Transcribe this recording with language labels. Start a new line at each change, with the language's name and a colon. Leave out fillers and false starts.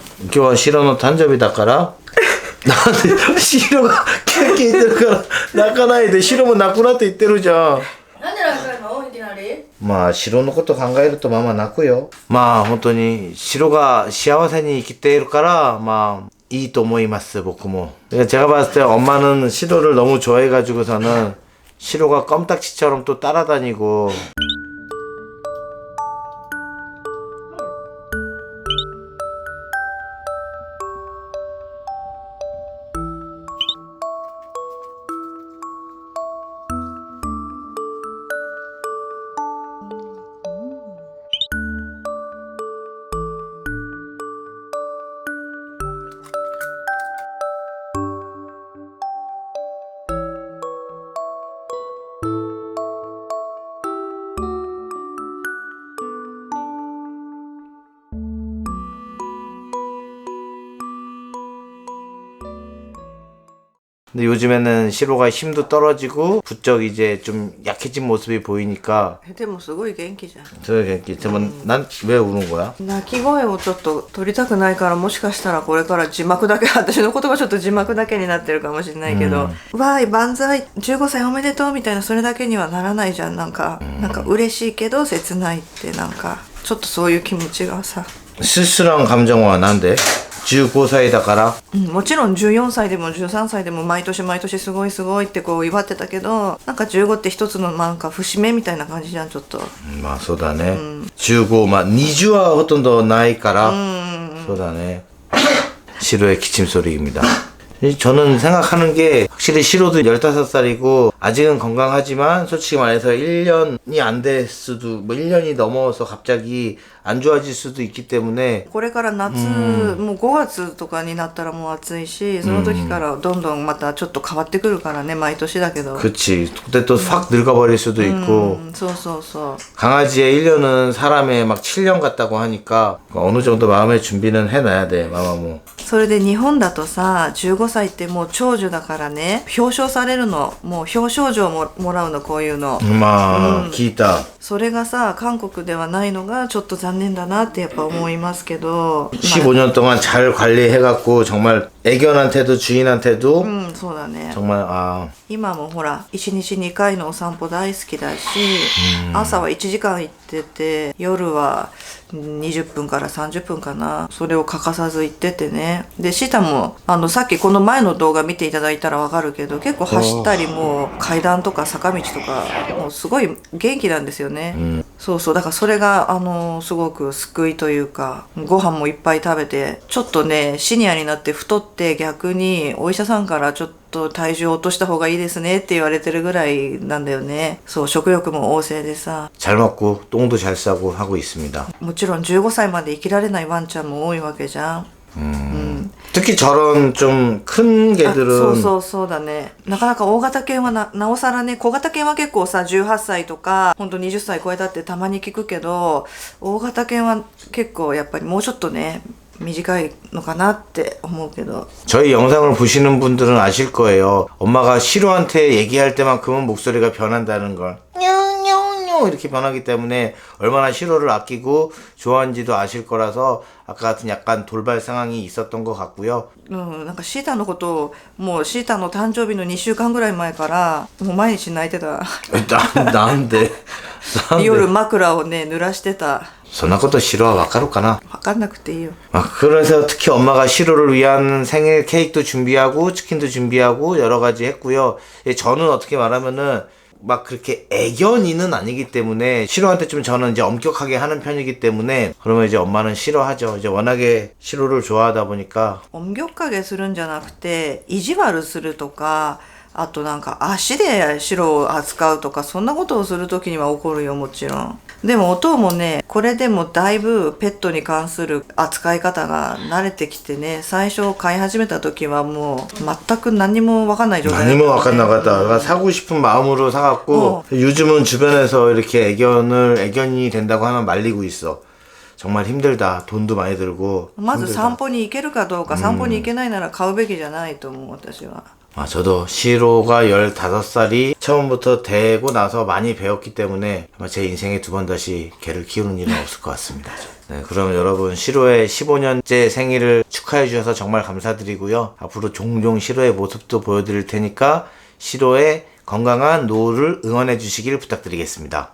Japanese: 今日はシロの誕生日だから。なんでシロがケーキ言ってるから泣かないで。シロも泣くなって言ってるじゃん。なんで泣くのいきなりまあシロのこと考えるとママ泣くよ。まあ本当にシロが幸せに生きているからまあいいと思います. 僕も.
Korean: 제가 봤을 때 엄마는 시로를 너무 좋아해가지고서는 시로가 껌딱지처럼 또 따라다니고. 근데 요즘에는 시로가 힘도 떨어지고 부쩍 이제 좀 약해진 모습이 보이니까
Japanese: でもすごい元気じゃん。
Korean: 저 괜찮. 난 왜 우는 거야?
Japanese: 鳴き声をちょっと取りたくないから、もしかしたらこれから字幕だけ、私の言葉ちょっと字幕だけになってるかもしれないけど、わーい万歳15歳おめでとうみたいな、それだけにはならないじゃん。なんか嬉しいけど切ないって、なんかちょっとそういう気持ちがさ、
Korean: 쓸쓸한 감정은 난데
Japanese: 15歳だからもちろん14歳でも13歳でも毎年毎年すごいすごいってこう祝ってたけど、なんか15って一つのなんか節目みたいな感じじゃん、ちょっと。そうだね.15, 20와ほとんどないから.そうだね.
Korean: 시로의 기침소리입니다. 저는 생각하는 게 확실히 시로도 15살이고 아직은 건강하지만 솔직히 말해서 1년이 안 될 수도, 뭐 1년이 넘어서 갑자기 안 좋아질 수도 있기 때문에
Japanese: これから夏、もう5月とかになったらもう暑いし、その時からどんどんまたちょっと変わってくるからね、毎年だけど。
Korean: 그치. 그때 또 확 늙어버릴 수도 있고
Japanese: そうそうそう。
Korean: 강아지의 1년은 사람의 막 7년 같다고 하니까 어느 정도 마음의 준비는 해놔야 돼, 마마무.
Japanese: それで日本だとさ、15歳ってもう長寿だからね、表彰されるの、もう表彰状ももらうの、こういうの。聞いた. それがさ、韓国ではないのがちょっと残念だなってやっぱ思いますけど。
Korean: 15년 동안 잘 관리해갖고 정말 애견한테도 주인한테도
Japanese: そうだね。
Korean: 정말
Japanese: 今もほら1日2回のお散歩大好きだし、朝は1時間行ってて、夜は20分から30分かな、それを欠かさず行っててね。でシータもさっきこの前の動画見ていただいたらわかるけど、結構走ったりも階段とか坂道とかもうすごい元気なんですよね、そうそう。だからそれがすごく救いというか、ご飯もいっぱい食べて、ちょっとねシニアになって太って逆にお医者さんからちょっと体重を落とした方がいいですねって言われてるぐらいなんだよね。そう、食欲も旺盛でさ。
Korean: 잘 먹고 똥도 잘 싸고 하고 있습니다.
Japanese: もちろん15歳まで生きられないワンちゃんも多いわけじゃん。
Korean: 특히 저런 좀 큰
Japanese: そう
Korean: 개들은
Japanese: そうそうだね。なかなか大型犬はなおさらね、小型犬は結構さ18歳とかほんと20歳超えたってたまに聞くけど、大型犬は結構やっぱりもうちょっとね短いのかなって思うけど。
Korean: 저희 영상을 보시는 분들은 아실 거예요. 엄마가 시로한테 얘기할 때만큼은 목소리가 변한다는 걸. 냐냐냐 이렇게 변하기 때문에 얼마나 시로를 아끼고 좋아하는지도 아실 거라서 아까 같은 약간 돌발 상황이 있었던 것 같고요.
Japanese: なんかシータのことをもうシータの誕生日の2週間ぐらい前からもう毎日泣いてた。
Korean: 나한테
Japanese: 夜枕をね濡らしてた。そんなこと
Korean: 시로가 와까로까나?
Japanese: 分かんなくていいよ。
Korean: 그래서 특히 엄마가 시로를 위한 생일 케이크도 준비하고 치킨도 준비하고 여러 가지 했고요. 저는 어떻게 말하면은 막 그렇게 애견이는 아니기 때문에 시로한테 좀 저는 이제 엄격하게 하는 편이기 때문에 그러면 이제 엄마는 싫어하죠. 이제 워낙에 시로를 좋아하다 보니까
Japanese: 音楽影するんじゃなくて意地悪するとか、あとなんか足で白を扱うとか、そんなことをするときには怒るよ、もちろん。でも音もね、これでもだいぶペットに関する扱い方が慣れてきてね、最初飼い始めた時はもう全く何も分かんない状態だった、ね。何も分かんなかった.
Korean: 그러니까 사고 싶은 마음으로 사갖고 요즘은 주변에서 이렇게 애견이 된다고 하면 말리고 있어. 정말 힘들다. 돈도 많이 들고.
Japanese: まず散歩に行けるかどうか、散歩に行けないなら買うべきじゃないと思う、私は。
Korean: 저도 시로가 15살이 처음부터 되고 나서 많이 배웠기 때문에 아마 제 인생에 두 번 다시 개를 키우는 일은 없을 것 같습니다. 네, 그럼 여러분 시로의 15년째 생일을 축하해 주셔서 정말 감사드리고요. 앞으로 종종 시로의 모습도 보여드릴 테니까 시로의 건강한 노후를 응원해 주시길 부탁드리겠습니다.